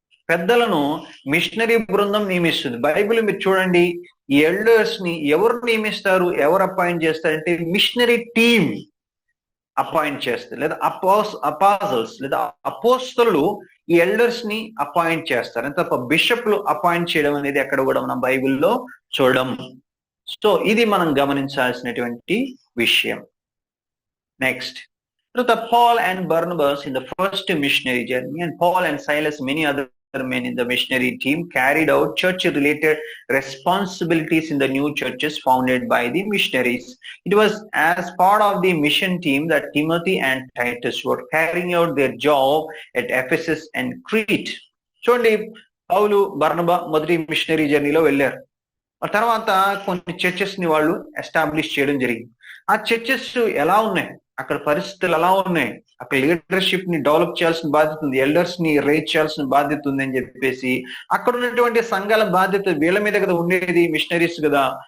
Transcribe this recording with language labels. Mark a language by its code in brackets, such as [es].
[te] పెద్దలను మిషనరీ బృందం నియమిస్తుంది. బైబిల్ మీరు చూడండి, ఈ ఎల్డర్స్ ని ఎవరు నియమిస్తారు, ఎవరు అపాయింట్ చేస్తారంటే మిషనరీ టీమ్ అపాయింట్ చేస్తారు, లేదా అపాజల్స్ లేదా అపోస్తలు ఈ ఎల్డర్స్ ని అపాయింట్ చేస్తారు. తప్ప బిషప్లు అపాయింట్ చేయడం అనేది ఎక్కడ కూడా మనం బైబిల్లో చూడడం. సో ఇది మనం గమనించాల్సినటువంటి విషయం. [en] Next, Paul and Barnabas in the first missionary journey and Paul and Silas, many other men in the missionary team carried out church-related responsibilities in the new churches founded by the missionaries. It was as part of the mission team that Timothy and Titus were carrying out their job at Ephesus and Crete. [te] చూడండి, పౌలు బర్నబా మొదటి machinery జర్నీలో వెళ్ళారు. ఆ తర్వాత కొన్ని churches ని వాళ్ళు establish చేయడం జరిగింది. ఆ చర్చెస్ ఎలా ఉన్నాయి, అక్కడ పరిస్థితులు ఎలా ఉన్నాయి, అక్కడ లీడర్షిప్ ని డెవలప్ చేయాల్సిన బాధ్యత ఉంది, ఎల్డర్స్ ని రేట్ చేయాల్సిన బాధ్యత ఉంది అని చెప్పేసి అక్కడ ఉన్నటువంటి సంఘాల బాధ్యత వీళ్ళ మీద కదా ఉండేది, మిషనరీస్ కదా.